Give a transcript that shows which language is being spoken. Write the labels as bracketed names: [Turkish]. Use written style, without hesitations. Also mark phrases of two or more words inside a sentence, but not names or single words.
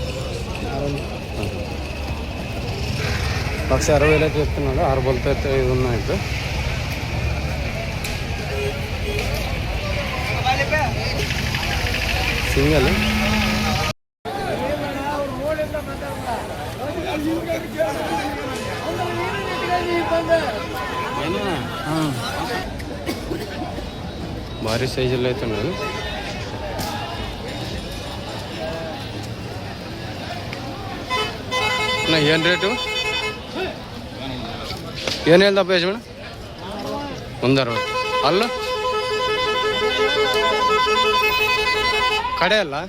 [Telugu] 160,000 అయితే చెప్తున్నాడు. 6 బొలతో అయితే ఇది ఉన్నాయి. సింగల్ భారీ సైజుల్లో అయితే ఉన్నాడు. [Kannada] ಏನು ರೇಟು? ಏನು ಹೇಳ್ದಪ್ಪ ಯಜಮಾನ? 160 ಅಲ್ಲ? ಕಡೆ ಅಲ್ಲ?